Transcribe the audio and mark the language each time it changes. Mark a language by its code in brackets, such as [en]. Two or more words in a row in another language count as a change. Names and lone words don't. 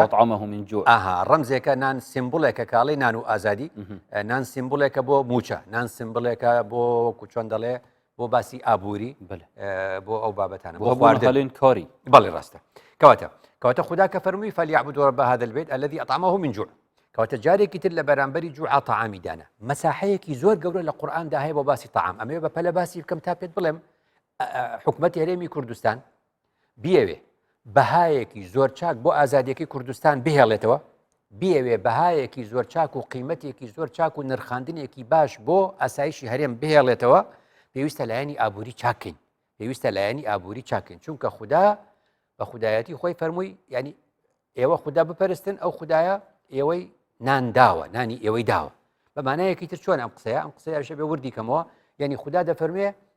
[ar] طعامهم جوع [ckb] ڕەمزێکە نان سیمبڵێکە کاڵی نان و ئازادی نان سیمبڵێکە بۆ موچە نان سیمبڵێکە بۆ وەکو چۆن دەڵێ بۆ باسی ئابووری بۆ ئەو بابەتانە بۆ خواردن کاری بەڵێ ڕاستە کەواتە خدا کە فەرمووی [ar] فەلیعبدوا رب هذا البيت الذي أطعمه من جوع [ckb] کەواتە جارێکی تر لە بەرامبەری جوع تەعامی دانا مەساحەیەکی زۆر گەورە لە قورئاندا هەیە بۆ باسی تەعام ئەمەوێ بە پەلە باسی بکەم تا پێت بڵێم حکوومەتی هەرێمی کوردستان بیەوێ بەهایەکی زۆر چاک بۆ ئازادیەکەی کوردستان بهێڵێتەوە بیەوێ بەهایەکی زۆر چاک و قیمەتێکی زۆر چاک و نرخاندنێکی باش بۆ ئاسایشی هەرێم بهێڵێتەوە پێویستە لایەنی ئابووری چاکین پێویستە لایەنی ئابووری چاکین چونکە خوددا بە خودایەتی خۆی فەرمووی ینی ئێوە خوددا بپەرستن ئەو خوددایە ئێوەی نان داوە نانی ئێوەی داوە بەمانایەکی تر چۆن ئەم قسەیە بێ وردی کەمەوە ینی خوددا دەفەرموێ